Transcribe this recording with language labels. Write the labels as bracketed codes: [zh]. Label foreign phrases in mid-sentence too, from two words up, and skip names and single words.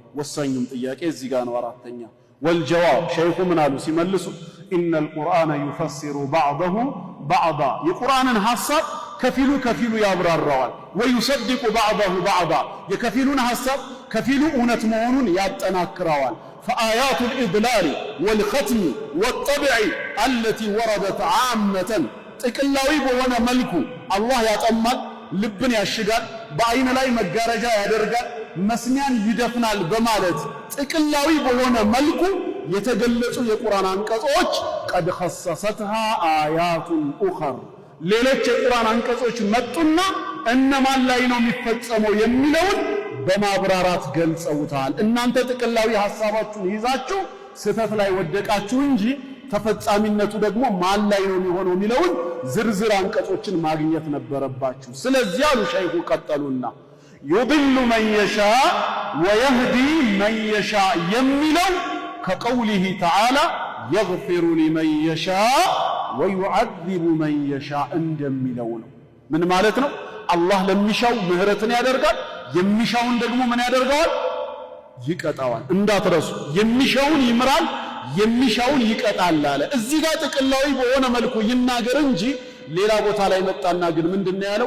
[am] ወሳኙም ጥያቄ እዚህ ጋር ነው። አራተኛ ወልጀዋብ ሸይኹ ምን አሉ ሲመልሱ [ar] إن القرآن يفسر بعضه بعضا [am] የቁርአንን ሐሳብ ከፊሉ ከፊሉ ያብራራዋል። [ar] ويصدق بعضه بعضا [am] የከፊሉን ሐሳብ ከፊሉ እውነት መሆኑን ያጠናክረዋል። [ar] فآيات الإضلال والختم والطبع التي وردت عامة [am] ጥቅላዊ በሆነ መልኩ አላህ ያጠማል፣ ልብን ያሽጋል፣ በአይን ላይ መጋረጃ ያደርጋል፣ መስሚያን ይደፍናል በማለት ጥቅላዊ በሆነ መልኩ የተገለጹ የቁርአን አንቀጾች [ar] قد خصصتها آيات أخر [am] ሌሎች የቁርአን አንቀጾች መጡና እነማን ላይ ነው የሚፈጸመው የሚለውን በማብራራት ገልጸውታል። እናንተ ጥቅላዊ ሐሳባችሁን ይዛችሁ ስህተት ላይ ወደቃችሁ እንጂ ተፈጻሚነቱ ደግሞ ማን ላይ ነው የሚሆነው የሚለውን ዝርዝር አንቀጾችን ማግኘት ነበረባችሁ። ስለዚህ አሉ ሸይኹ ቀጠሉና [ar] يضل من يشاء ويهدي من يشاء [am] የሚለው [ar] كقوله تعالى يغفر لمن يشاء ويعذب من يشاء [am] እንደሚለው ነው። ምን ማለት ነው? አላህ ለሚሻው ምህረትን ያደርጋል፣ የሚሻውን ደግሞ ምን ያደርገዋል? ይቀጣዋል። እንዳትረሱ የሚሻውን ይምራል፣ የሚሻውን ይቀጣል አለ። እዚህ ጋር ጥቅላዊ በሆነ መልኩ ይናገር እንጂ ሌላ ቦታ ላይ መጣና ግን ምንድነው ያለው?